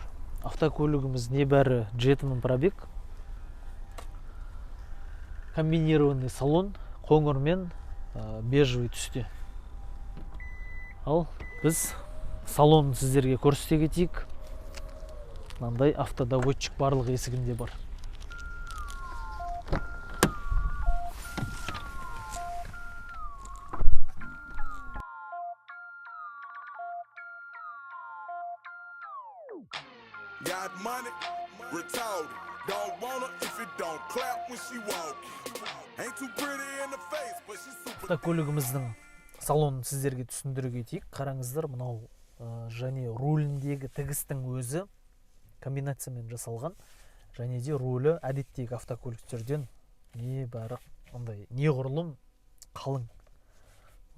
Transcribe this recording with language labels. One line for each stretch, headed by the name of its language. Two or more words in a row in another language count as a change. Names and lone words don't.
Kazakh: Автокөлігіміз небәрі 7000 пробег.
Russian: Комбинированный салон,
Kazakh: қоңыр мен бежевый түсте. Ал біз салонын сіздерге көрсете кетейік. Мынандай автодоводчик барлық есігінде бар.
English: Got money, retarded. Don't want her if it don't clap when she walk. Ain't too pretty in the face, but she's super.
Kazakh: Автокөлігіміздің салонын сіздерге түсіндіре кетейік. Қараңыздар, мынау және руліндегі тігістің өзі комбинациямен жасалған. Және де рулі әдеттегі автокөліктерден небәрі ондай неғұрлым қалың.